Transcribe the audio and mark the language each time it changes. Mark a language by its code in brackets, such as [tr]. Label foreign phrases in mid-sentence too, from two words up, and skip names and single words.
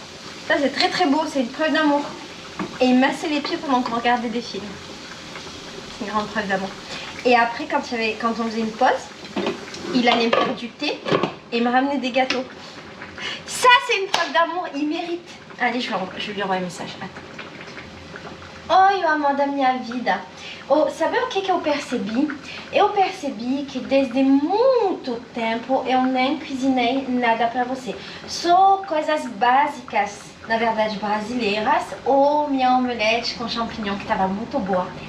[fr] Ça c'est très très beau, c'est une preuve d'amour. Et il massait les pieds pendant qu'on regardait des films. C'est une grande preuve d'amour. Et après quand on faisait une pause, il allait me faire du thé et il me ramenait des gâteaux. Ça c'est une preuve d'amour, il mérite. Allez, je vais lui envoyer un message. Attends. [pt] Oi, Amanda, minha vida. Oh, sabe o que eu percebi? Eu percebi que desde muito tempo eu nem cozinhei nada pra você. Só coisas básicas, na verdade brasileiras, ou minha omelete com champignon que tava muito boa.